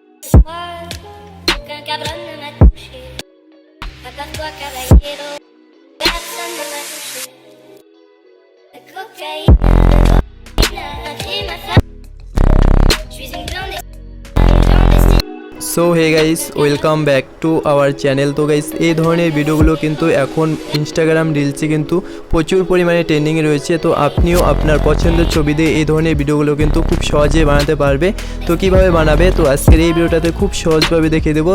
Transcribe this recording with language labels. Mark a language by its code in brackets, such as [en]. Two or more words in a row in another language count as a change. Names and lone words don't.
[fr] soir qu'un cabrón ne m'a touché. Attends-toi, caballero, personne ne m'a touché. La cocaïne, un crime à faire. Je suis une clandestine. [en] So hey guys, welcome back to our channel. [bn] তো গাইস, এই ধরনের ভিডিওগুলো কিন্তু এখন ইনস্টাগ্রাম রিলসে কিন্তু প্রচুর পরিমাণে ট্রেন্ডিংয়ে রয়েছে। তো আপনিও আপনার পছন্দের ছবি দিয়ে এই ধরনের ভিডিওগুলো কিন্তু খুব সহজে বানাতে পারবে। তো কিভাবে বানাবে, তো আজকের এই ভিডিওটাতে খুব সহজভাবে দেখিয়ে দেবো।